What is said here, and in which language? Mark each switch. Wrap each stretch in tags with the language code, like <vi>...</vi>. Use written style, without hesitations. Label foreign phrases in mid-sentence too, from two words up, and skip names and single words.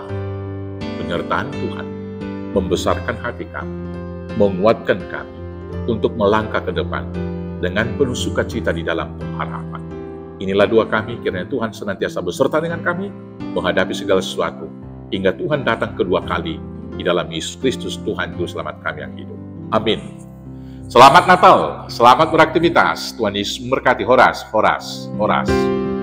<id>Penyertaan Tuhan membesarkan hati kami, menguatkan kami untuk melangkah ke depan dengan penuh sukacita di dalam pengharapan. Inilah doa kami, kiranya Tuhan senantiasa beserta dengan kami menghadapi segala sesuatu hingga Tuhan datang kedua kali di dalam Yesus Kristus Tuhan Juru Selamat kami yang hidup. Amin. Selamat Natal, selamat beraktivitas. Tuhan Yesus memberkati.</id> <bts>Horas, horas, horas.</bts>